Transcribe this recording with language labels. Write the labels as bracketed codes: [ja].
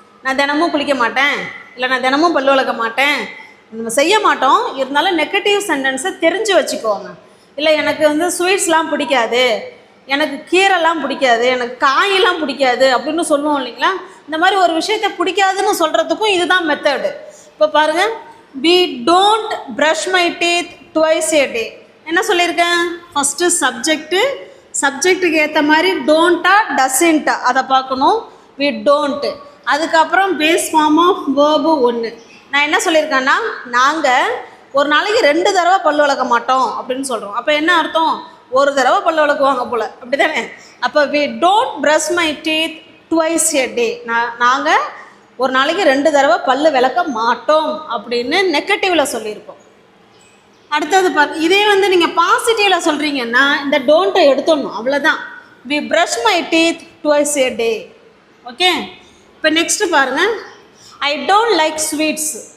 [ta] நான் தினமும் குளிக்க மாட்டேன், இல்லை நான் தினமும் பல்லு விளக்க மாட்டேன், நம்ம செய்ய மாட்டோம். இருந்தாலும் நெகட்டிவ் சென்டென்ஸை தெரிஞ்சு வச்சுக்கோங்க. இல்லை எனக்கு ஸ்வீட்ஸ்லாம் பிடிக்காது, எனக்கு கீரைலாம் பிடிக்காது, எனக்கு காயெல்லாம் பிடிக்காது அப்படின்னு சொல்லுவோம் இல்லைங்களா? இந்த மாதிரி ஒரு விஷயத்தை பிடிக்காதுன்னு சொல்கிறதுக்கும் இதுதான் மெத்தடு. இப்போ பாருங்கள், [en] we don't brush my teeth twice a day. [ta] என்ன சொல்லியிருக்கேன்? ஃபஸ்ட்டு சப்ஜெக்ட்டுக்கு ஏற்ற மாதிரி டோன்ட்டா டசன்ட்டா அதை பார்க்கணும். [en] we don't. [ta] அதுக்கப்புறம் பேஸ் ஃபார்ம் ஆஃப் வேர்பு 1. நான் என்ன சொல்லியிருக்கேன்னா, நாங்கள் ஒரு நாளைக்கு 2 தடவை பல்லு விளக்க மாட்டோம் அப்படின்னு சொல்கிறோம். அப்போ என்ன அர்த்தம்? ஒரு தடவை பல்லு விளக்குவாங்க போல், அப்படி தானே? அப்போ [en] we don't brush my teeth twice a day. [ta] நாங்கள் ஒரு நாளைக்கு 2 தடவை பல்லு விளக்க மாட்டோம் அப்படின்னு நெகட்டிவில் சொல்லியிருக்கோம். அடுத்தது இதே நீங்கள் பாசிட்டிவில் சொல்கிறீங்கன்னா இந்த டோன்ட்டை எடுத்துடணும், அவ்வளோதான். [en] we brush my teeth twice a day. Okay, [ta] இப்போ நெக்ஸ்ட்டு பாருங்கள், [en] I don't like sweets.